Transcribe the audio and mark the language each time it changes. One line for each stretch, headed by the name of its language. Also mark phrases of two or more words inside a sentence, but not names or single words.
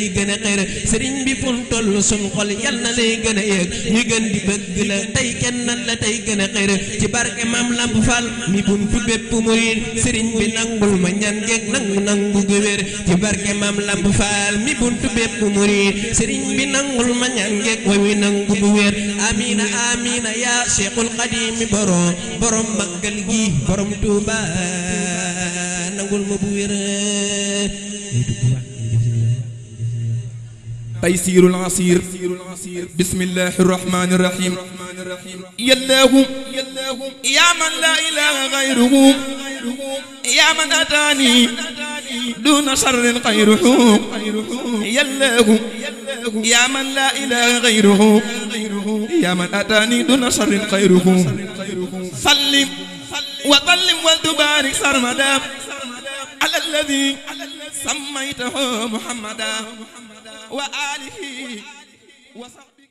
Wolof: gën a xër sëriñ bi fun toll sun xol yal na lay gën a yëg ñu gën di bëgg la tey kenn la tey gën a xër ci barke Maam Lamp Fall mi buntu bépp murid sëriñ bi nangul ma ñaan geeg nangu gu wér ci barke Maam Lamp Fall mi buntu bépp murid sëriñ bi nangul ma ñaan geeg way wi nangu gu wér amina amina yaa Cheikhul Khadim borom màggal gi borom Touba nangul ma bu wér
Arabic: تيسير العسير بسم الله الرحمن الرحيم يا الله يا من لا إله غيره يا من أتاني دون شر غيره يا الله يا من لا إله غيره يا من أتاني دون شر غيره سلم وسلم وتبارك سرمدا على الذي سميته محمدا وآله وصحبه